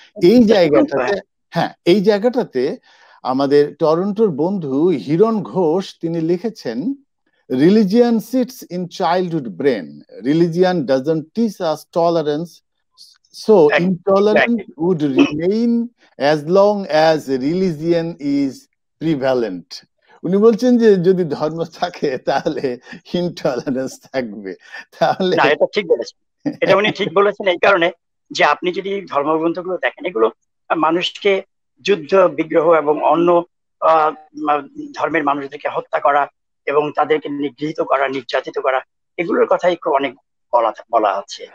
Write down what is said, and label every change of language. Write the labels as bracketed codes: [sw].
[bn] এই জায়গাটাতে, হ্যাঁ, এই জায়গাটাতে আমাদের টরন্টোর বন্ধু হিরণ ঘোষ তিনি লিখেছেন, [en] religion sits in childhood brain. Religion doesn't teach us tolerance, so intolerance would remain as long as religion is prevalent. [bn] উনি বলছেন যে যদি ধর্ম থাকে তাহলে ইনটলারেন্স থাকবে। তাহলে না, এটা ঠিক বলেছেন, এটা উনি ঠিক বলেছেন এই কারণে যে আপনি যদি ধর্মগ্রন্থগুলো দেখেন, এগুলো মানুষকে যুদ্ধ বিগ্রহ এবং অন্য ধর্মের মানুষদেরকে হত্যা করা এবং তাদেরকে নিগৃহীত করা, নির্যাতিত করা, এগুলোর কথাই অনেক বলা আছে।